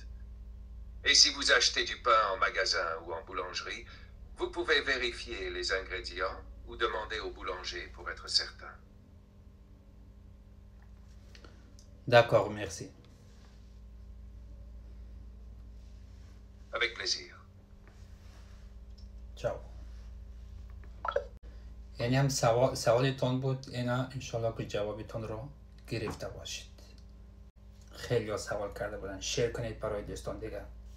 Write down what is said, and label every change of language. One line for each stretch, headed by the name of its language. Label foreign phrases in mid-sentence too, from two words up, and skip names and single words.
French: Et si vous achetez du pain en magasin ou en boulangerie, vous pouvez vérifier les ingrédients ou demander au boulanger pour être certain. D'accord, merci. Avec plaisir. Ciao.
Persian: یعنی هم سوالتون بود. اینا انشالله که جوابتون رو گرفته باشید. خیلی ها سوال کرده بودن. شیر کنید برای دوستان دیگه.